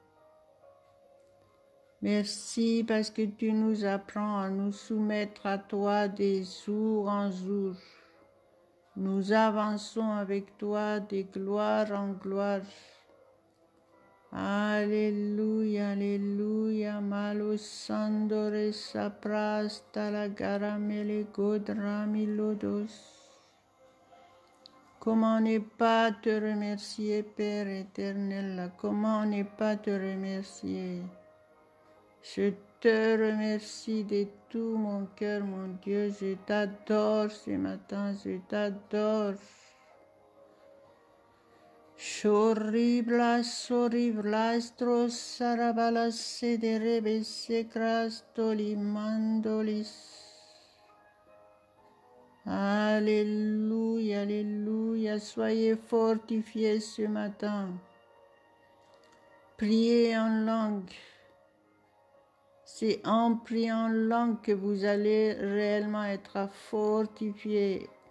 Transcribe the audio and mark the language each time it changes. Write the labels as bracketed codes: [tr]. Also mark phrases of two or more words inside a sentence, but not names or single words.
[fr] Merci parce que tu nous apprends à nous soumettre à toi des jours en jour. Nous avançons avec toi de gloire en gloire. Alléluia, alléluia, malo sandore saprasta la garamele godrami lodos. Comment ne pas te remercier, Père éternel? Comment ne pas te remercier? Je te remercie de tout mon cœur, mon Dieu. Je t'adore ce matin, je t'adore. Choriblas, oriblas, sarabalas, sederebes, secrastoli, mandolis. Alléluia, alléluia, soyez fortifiés ce matin. Priez en langue. C'est en priant en langue que vous allez réellement être fortifiés.